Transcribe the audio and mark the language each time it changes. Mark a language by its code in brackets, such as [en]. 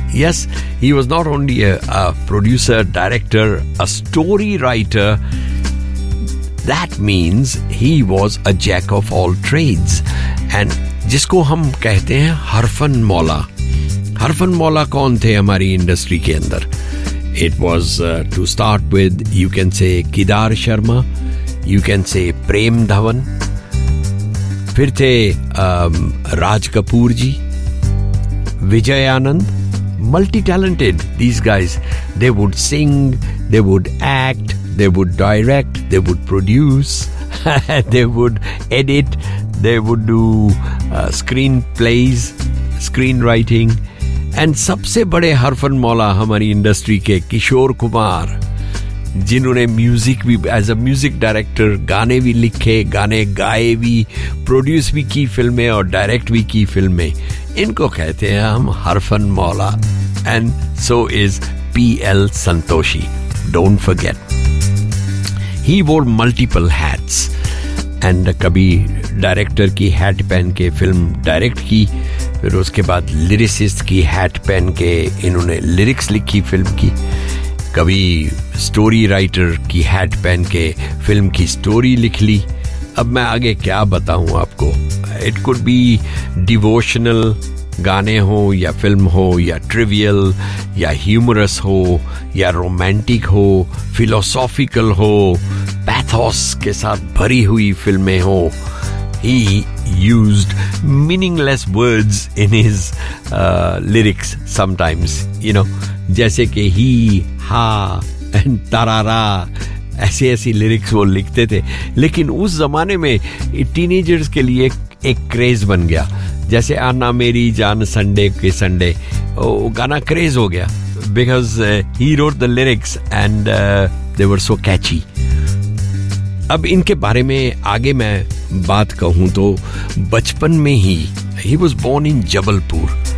[en] yes, he was not only a producer, director, a story writer, that means he was a jack of all trades, and [hi] जिसको हम कहते हैं हरफन मौला. हरफन मौला कौन थे हमारी इंडस्ट्री के अंदर? [en] It was to start with, you can say Kidar Sharma, you can say Prem Dhawan, [hi] फिर थे [en] Raj Kapoor ji, Vijay Anand, multi-talented these guys. They would sing, they would act, they would direct, they would produce, they would edit, they would do screenplays, screenwriting. [hi] And सबसे बड़े हरफन मौला हमारी industry के किशोर कुमार, जिन्होंने music भी, [en] as a music director, [hi] गाने भी लिखे, गाने गाए भी, प्रोड्यूस भी की फिल्में और डायरेक्ट भी की फिल्में. इनको कहते हैं हम हरफन मौला, [en] and so is [hi] PL Santoshi. [en] don't forget, he wore multiple hats, [hi] एंड कभी डायरेक्टर की हैट पहन के फिल्म डायरेक्ट की, फिर उसके बाद लिरिसिस्ट की हैट पहन के इन्होंने लिरिक्स लिखी फिल्म की, कभी स्टोरी राइटर की हैट पहन के फिल्म की स्टोरी लिख ली. अब मैं आगे क्या बताऊं आपको, [en] it could be [hi] डिवोशनल गाने हो या फिल्म हो या ट्रिवियल या ह्यूमरस हो या रोमांटिक हो, फिलोसॉफिकल हो, पैथोस के साथ भरी हुई फिल्में हो. [en] He used meaningless words in his lyrics sometimes, you know, [hi] जैसे कि [en] he, ha, and tarara, [hi] ऐसे ऐसे lyrics वो लिखते थे. लेकिन उस जमाने में teenagers के लिए एक craze बन गया, जैसे आना मेरी जान संडे के संडे, वो गाना craze हो गया, [en] because he wrote the lyrics and they were so catchy. [hi] अब इनके बारे में आगे मैं बात कहूं तो बचपन में ही, [en] he was born in [hi] Jabalpur.